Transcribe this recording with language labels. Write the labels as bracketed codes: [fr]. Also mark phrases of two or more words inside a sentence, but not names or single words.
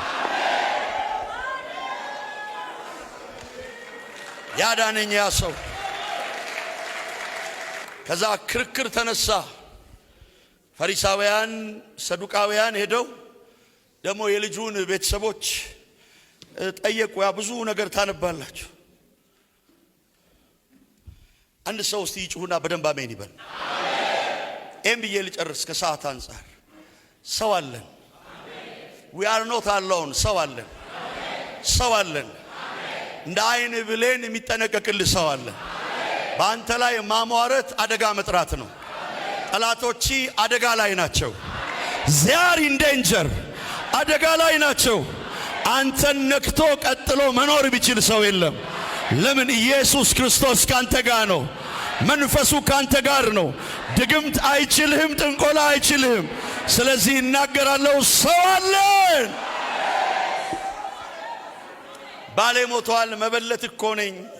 [am] ያዳነኝ ያ ሰው ከዛ ክርክር ተነሳ። ፈሪሳውያን ሰዱቃውያን ሄደው ደግሞ የልጁን ቤተሰቦች ጠየቁ። ያ ብዙ ነገር ታነባላችሁ። አንድ ሰው እስቲ ይጩሁና በደንብ አሜን ይበል። አሜን ብዬ ልጨርስ ከሰዓት አንፃር። ሰው አለን። [en] we are not alone። [am] ሰው አለን። ሰው አለን። እንደ አይን ብሌን የሚጠነቀቅልህ ሰው አለ። በአንተ ላይ ማሟረት አደጋ መጥራት ነው። ጠላቶች አደጋ ላይ ናቸው። [en] they are in danger። [am] አደጋ ላይ ናቸው። አንተን ነክቶ ቀጥሎ መኖር ቢችል ሰው የለም። ለምን? ኢየሱስ ክርስቶስ ካንተ ጋር ነው። መንፈሱ ካንተ ጋር ነው። ድግምት አይችልህም። ጥንቆላ አይችልህም። ስለዚህ እናገራለሁ፣ ሰው አለን። ባሌ ሞቷል፣ መበለት እኮ ነኝ።